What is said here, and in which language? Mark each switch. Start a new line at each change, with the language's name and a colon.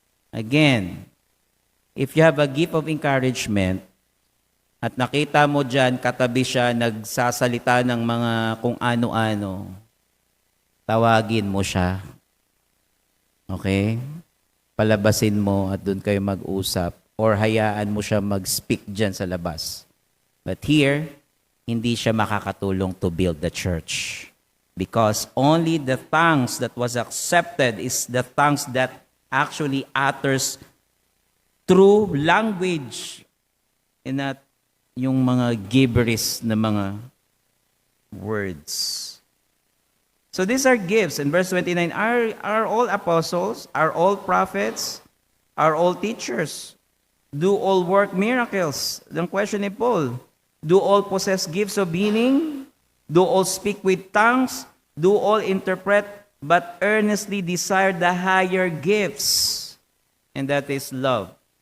English: Again, if you have a gift of encouragement
Filipino: at nakita mo dyan, katabi siya, nagsasalita ng mga kung ano-ano, tawagin mo siya. Okay? Palabasin mo at doon kayo mag-usap or hayaan mo siya mag-speak dyan sa labas.
English: But here,
Filipino: hindi siya makakatulong
English: to build the church. Because only the tongues that was accepted is the tongues that actually utters true language in a
Filipino: yung mga gibberish na mga words.
English: So these are gifts. In verse 29, are all apostles, are all prophets, are all teachers, do all work miracles? The question ni Paul, do all possess gifts of healing? Do all speak with tongues? Do all interpret? But earnestly desire the higher gifts, and that is love.